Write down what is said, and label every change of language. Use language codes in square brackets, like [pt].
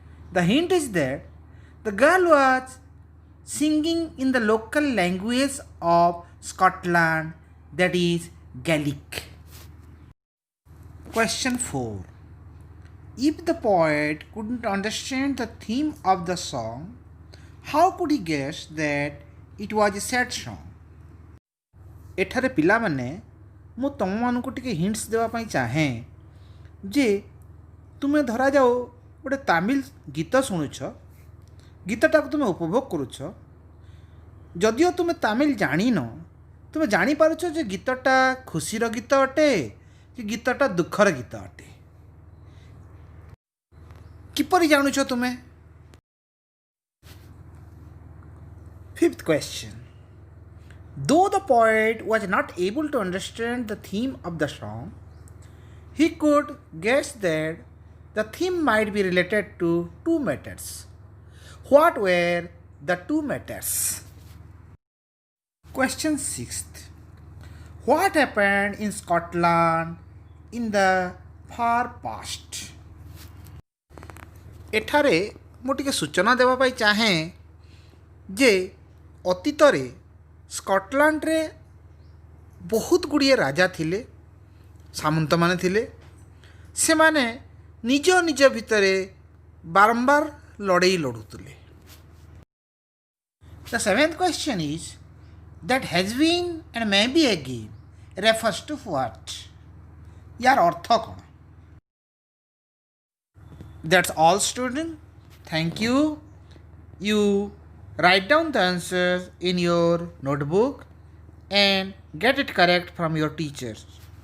[en] The hint is that the girl was singing in the local language of Scotland, that is Gaelic. Question 4. If the poet couldn't understand the theme of the song, how could he guess that it was a sad song? [or] ଏଠାରେ ପିଲାମାନେ ମୁଁ ତୁମମାନଙ୍କୁ ଟିକେ hints ଦେବା ପାଇଁ ଚାହେଁ ଯେ ତୁମେ ଧରାଯାଉ ଗୋଟେ ତାମିଲ ଗୀତ ଶୁଣୁଛ, ଗୀତଟାକୁ ତୁମେ ଉପଭୋଗ କରୁଛ, ଯଦିଓ ତୁମେ ତାମିଲ ଜାଣିନ, ତୁମେ ଜାଣିପାରୁଛ ଯେ ଗୀତଟା ଖୁସିର ଗୀତ ଅଟେ କି ଗୀତଟା ଦୁଃଖର ଗୀତ ଅଟେ। କିପରି ଜାଣୁଛ ତୁମେ? [en] Fifth question. Though the poet was not able to understand the theme of the song, he could guess that the theme might be related to two matters. What were the two matters? Question 6th. What happened in Scotland in the far past? [or] ଏଠାରେ ମୁଁ ଟିକେ ସୂଚନା ଦେବା ପାଇଁ ଚାହେଁ ଯେ ଅତୀତରେ ସ୍କଟଲାଣ୍ଡରେ ବହୁତ ଗୁଡ଼ିଏ ରାଜା ଥିଲେ, ସାମନ୍ତମାନେ ଥିଲେ। ସେମାନେ ନିଜ ନିଜ ଭିତରେ ବାରମ୍ବାର ଲଢ଼େଇ ଲଢ଼ୁଥିଲେ। [en] The seventh question is, that has been and may be again refers to what? [hi] यार अर्थ कौन? [en] That's all, student. Thank you. You write down the answers in your notebook and get it correct from your teachers.